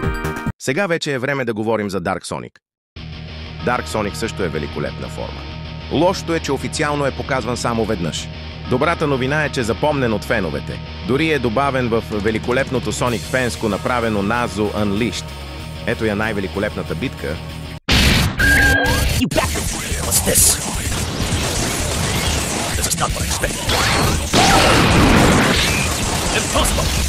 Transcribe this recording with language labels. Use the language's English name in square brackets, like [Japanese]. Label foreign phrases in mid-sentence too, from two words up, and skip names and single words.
[Bulgarian] Сега вече е време да говорим за Dark Sonic. Dark Sonic също е великолепна форма. Лошото е, че официално е показван само веднъж. Добрата новина е, че запомнен от феновете. Дори е добавен в великолепното Sonic фенско, направено Nazu Unleashed. Ето я най-великолепната битка. [English] You bastard! What's this? This is not what I expected. Impossible!